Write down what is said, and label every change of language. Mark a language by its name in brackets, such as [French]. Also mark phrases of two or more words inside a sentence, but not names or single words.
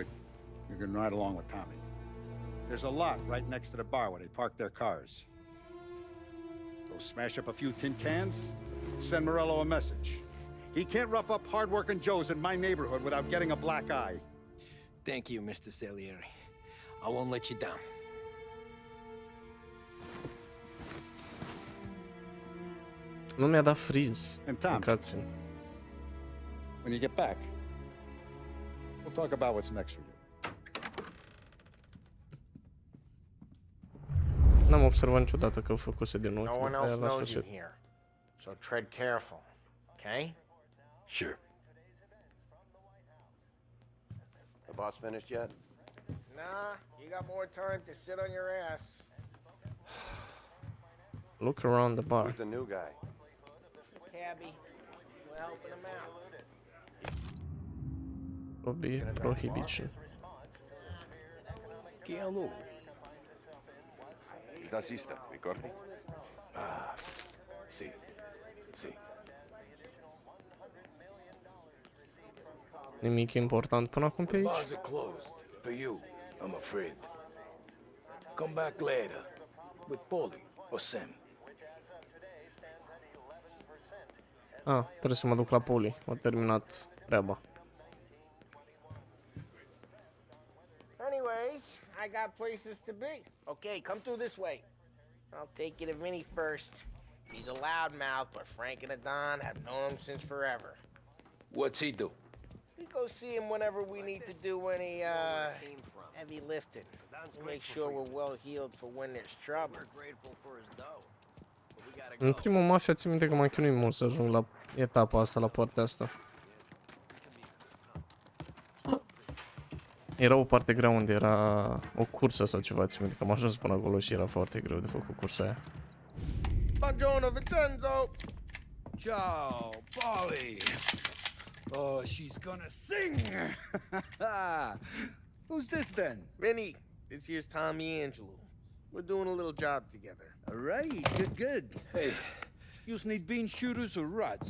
[English] You're gonna ride along with Tommy. There's a lot right next to the bar where they park their cars. Go smash up a few tin cans, send Morello a message. He can't rough up hard-working Joes in my neighborhood without getting a black eye. Thank you, Mr. Salieri. I won't let you down. [Romanian] Nu mi-a dat freeze [English] And Tom, [Romanian] în cutscene. [English] when you get back, we'll talk about what's next for you. [Romanian] N-am observat niciodată că făcuse din nou. [English] No one else knows you here, so tread careful, okay? Sure. The boss finished yet? Nah, you got more time to sit on your ass. Look around the bar. Who's the new guy? Cabby, we're helping him out. Prohibition. Chialo. [Italian] Da Sista, ricordi? Ah, sì. Sì. [Romanian] Nimic important până acum pe aici? [English] Bars are closed. For you, I'm afraid. Come back later. With Paulie or Sam. [Romanian] Ah, trebuie să mă duc la Poli. M-a terminat treaba. [English] Anyways, I got places to be. Okay, come through this way. I'll take you to Vinny first. He's a loudmouth, but Frank and the Don have known him since forever. What's he do? We go see him whenever we need to do any, heavy lifting. We make sure we're well healed for when there's trouble. [Romanian] În primul Mafia țin minte că m-am chinuit mult să ajung la etapa asta, la partea asta. Era o parte grea unde era o cursă sau ceva, țin minte că am ajuns până acolo și era foarte greu de făcut cursa aia. [Italian] Buongiorno, Vincenzo! Ciao, Polly. [English] Oh, she's gonna sing. Who's this then? Vinny, this here's Tommy Angelo. We're doing a little job together. All right, good. Hey, you need bean shooters or rods?